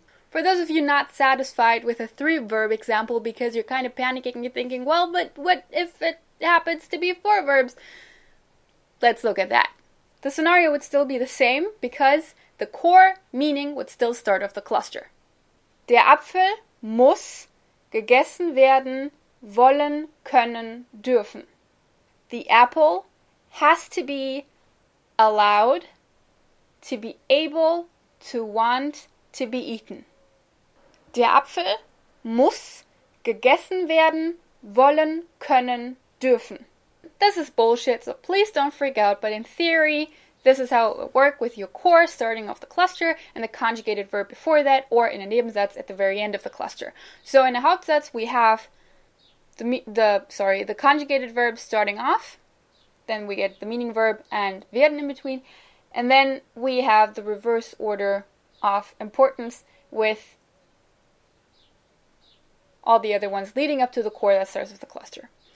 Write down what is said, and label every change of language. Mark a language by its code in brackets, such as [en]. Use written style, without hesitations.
[en] For those of you not satisfied with a 3-verb example because you're kind of panicking and you're thinking, well, but what if it happens to be 4 verbs? Let's look at that. The scenario would still be the same because the core meaning would still start off the cluster. [de] Der Apfel muss gegessen werden, wollen, können, dürfen. [en] The apple has to be allowed, to be able, to want, to be eaten. [de] Der Apfel muss gegessen werden, wollen, können, dürfen. [en] This is bullshit, so please don't freak out, but in theory, this is how it would work with your core starting off the cluster and the conjugated verb before that, or in a Nebensatz at the very end of the cluster. So in a Hauptsatz, we have the conjugated verb starting off, then we get the meaning verb and werden in between, and then we have the reverse order of importance with all the other ones leading up to the core that starts with the cluster.